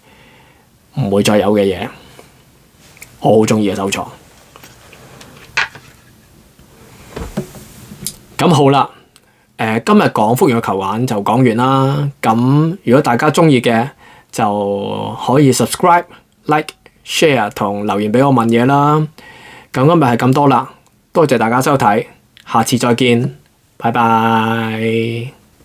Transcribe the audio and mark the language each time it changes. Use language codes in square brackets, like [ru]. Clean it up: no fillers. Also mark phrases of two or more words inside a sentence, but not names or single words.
[yue] 唔會再有嘅嘢，我好中意嘅收藏。咁好啦，今日講福原愛球板就講完啦。咁如果大家中意嘅，就可以 [en] subscribe、like、share [yue] 同留言俾我問嘢啦。咁今日係咁多啦，多謝大家收睇，下次再見，拜拜。